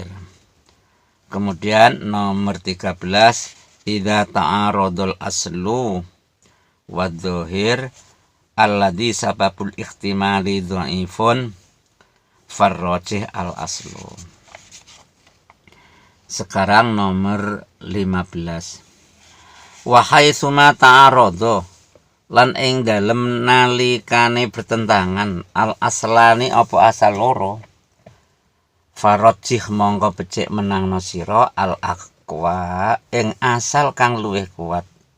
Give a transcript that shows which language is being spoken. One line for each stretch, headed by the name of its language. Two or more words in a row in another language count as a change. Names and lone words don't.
Indonesian: Kemudian nomor
Arabic: 13, إذا تعارض الأصل والظاهر الذي سبب الاحتمال ضعيف فرجح الأصل.
Indonesian: Sekarang nomor 15.
Arabic: وحيثما تعارض
Javanese: lan ing dalem nalikane bertentangan al-aslani apa asal loro farrajih mongko becik menangno sira al-aqwa ing asal kang luwih kuat.